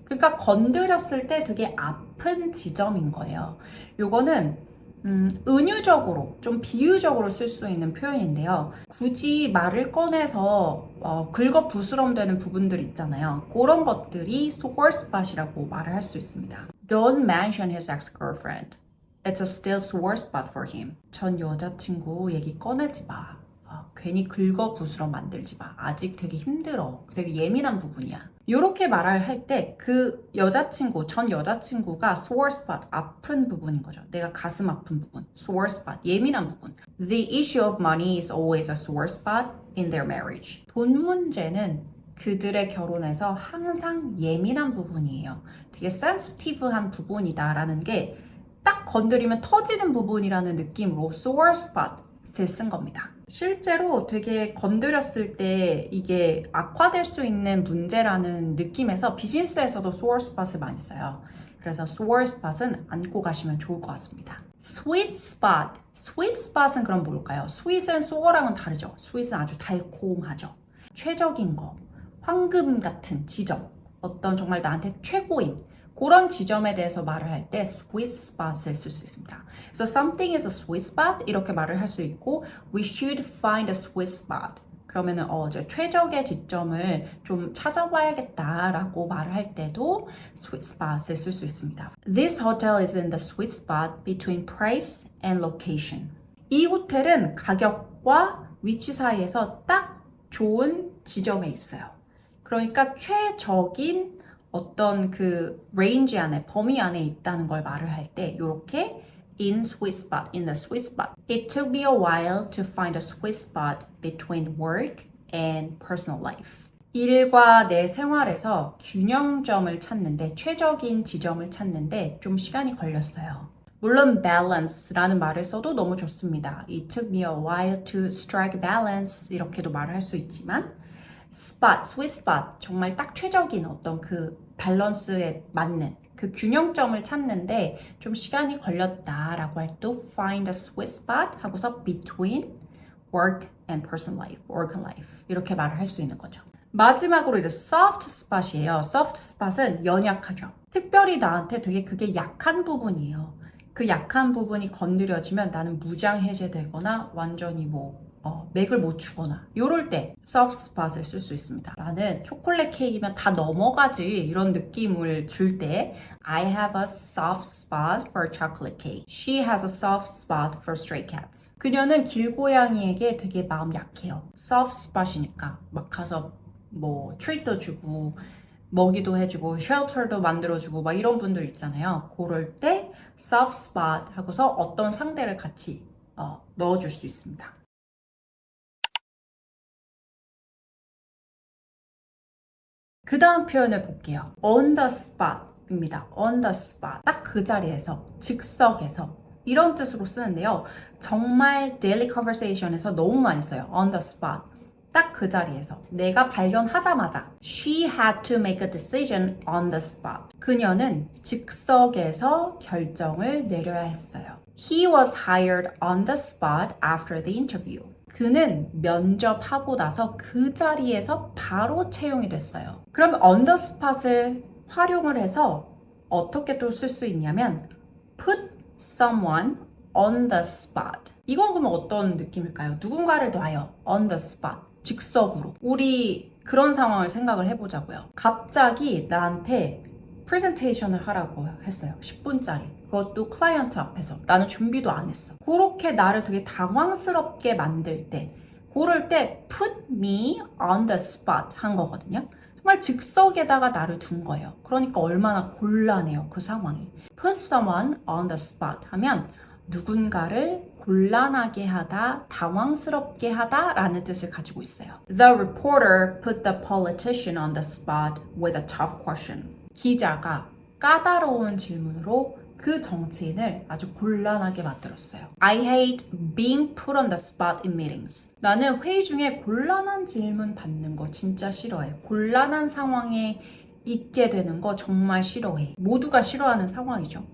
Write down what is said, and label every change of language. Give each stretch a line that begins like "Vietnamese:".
Korean: 그러니까 건드렸을 때 되게 아픈 지점인 거예요. 요거는 은유적으로 좀 비유적으로 쓸 수 있는 표현인데요. 굳이 말을 꺼내서 긁어 부스럼되는 부분들 있잖아요. 그런 것들이 sore spot이라고 말을 할 수 있습니다.
English: Don't mention his ex-girlfriend. It's a still sore spot for him.
Korean: 전 여자친구 얘기 꺼내지 마. 괜히 긁어부스러 만들지 마. 아직 되게 힘들어. 되게 예민한 부분이야. 이렇게 말을 할 때 그 전 여자친구가 sore spot, 아픈 부분인 거죠. 내가 가슴 아픈 부분, sore spot, 예민한 부분.
English: The issue of money is always a sore spot in their marriage.
Korean: 돈 문제는 그들의 결혼에서 항상 예민한 부분이에요. 되게 sensitive한 부분이다라는 게 딱 건드리면 터지는 부분이라는 느낌으로 sore spot을 쓴 겁니다. 실제로 되게 건드렸을 때 이게 악화될 수 있는 문제라는 느낌에서 비즈니스에서도 sore spot을 많이 써요. 그래서 sore spot은 안고 가시면 좋을 것 같습니다. sweet spot. sweet spot은 그럼 뭘까요? sweet은 sore랑은 다르죠. sweet은 아주 달콤하죠. 최적인 거, 황금 같은 지점, 어떤 정말 나한테 최고인 그런 지점에 대해서 말을 할 때 sweet spot을 쓸 수 있습니다. 그래서
English: something is a sweet spot
Korean: 이렇게 말을 할 수 있고
English: we should find a sweet spot
Korean: 그러면은 이제 최적의 지점을 좀 찾아봐야겠다라고 말을 할 때도 sweet spot을 쓸 수 있습니다.
English: This hotel is in the sweet spot between price and location.
Korean: 이 호텔은 가격과 위치 사이에서 딱 좋은 지점에 있어요. 그러니까 최적인 어떤 그 range 안에, 범위 안에 있다는 걸 말을 할 때 이렇게 in sweet spot, in the sweet spot.
English: It took me a while to find a sweet spot between work and personal life.
Korean: 일과 내 생활에서 균형점을 찾는데, 최적인 지점을 찾는데 좀 시간이 걸렸어요. 물론 balance라는 말을 써도 너무 좋습니다.
English: It took me a while to strike balance
Korean: 이렇게도 말을 할 수 있지만 spot, sweet spot 정말 딱 최적인 어떤 그 밸런스에 맞는 그 균형점을 찾는데 좀 시간이 걸렸다라고 할 때 find a sweet spot 하고서
English: between work and personal life,
Korean: work and life 이렇게 말을 할 수 있는 거죠. 마지막으로 이제 soft spot이에요. soft spot은 연약하죠. 특별히 나한테 되게 그게 약한 부분이에요. 그 약한 부분이 건드려지면 나는 무장해제되거나 완전히 맥을 못 추거나 이럴 때 soft spot을 쓸 수 있습니다. 나는 초콜릿 케이크면 다 넘어가지 이런 느낌을 줄 때
English: I have a soft spot for chocolate cake. She has a soft spot for stray cats.
Korean: 그녀는 길고양이에게 되게 마음 약해요. soft spot이니까 막 가서 트리트도 주고 먹이도 해주고 쉘터도 만들어주고 막 이런 분들 있잖아요. 그럴 때 soft spot 하고서 어떤 상대를 같이 넣어줄 수 있습니다. 그 다음 표현을 볼게요. on the spot입니다.
English: on the spot.
Korean: 딱 그 자리에서, 즉석에서 이런 뜻으로 쓰는데요. 정말 daily conversation에서 너무 많이 써요.
English: on the spot.
Korean: 딱 그 자리에서 내가 발견하자마자
English: She had to make a decision on the spot.
Korean: 그녀는 즉석에서 결정을 내려야 했어요.
English: He was hired on the spot after the interview.
Korean: 그는 면접하고 나서 그 자리에서 바로 채용이 됐어요. 그럼 on the spot을 활용을 해서 어떻게 또 쓸 수 있냐면 put someone on the spot. 이건 그러면 어떤 느낌일까요? 누군가를 놔요. on the spot. 즉석으로. 우리 그런 상황을 생각을 해보자고요. 갑자기 나한테 프레젠테이션을 하라고 했어요. 10분짜리. 그것도 클라이언트 앞에서. 나는 준비도 안 했어. 그렇게 나를 되게 당황스럽게 만들 때, 그럴 때 put me on the spot 한 거거든요. 정말 즉석에다가 나를 둔 거예요. 그러니까 얼마나 곤란해요. 그 상황이. put someone on the spot 하면 누군가를 곤란하게 하다, 당황스럽게 하다 라는 뜻을 가지고 있어요.
English: The reporter put the politician on the spot with a tough question.
Korean: 기자가 까다로운 질문으로 그 정치인을 아주 곤란하게 만들었어요.
English: I hate being put on the spot in meetings.
Korean: 나는 회의 중에 곤란한 질문 받는 거 진짜 싫어해. 곤란한 상황에 있게 되는 거 정말 싫어해. 모두가 싫어하는 상황이죠.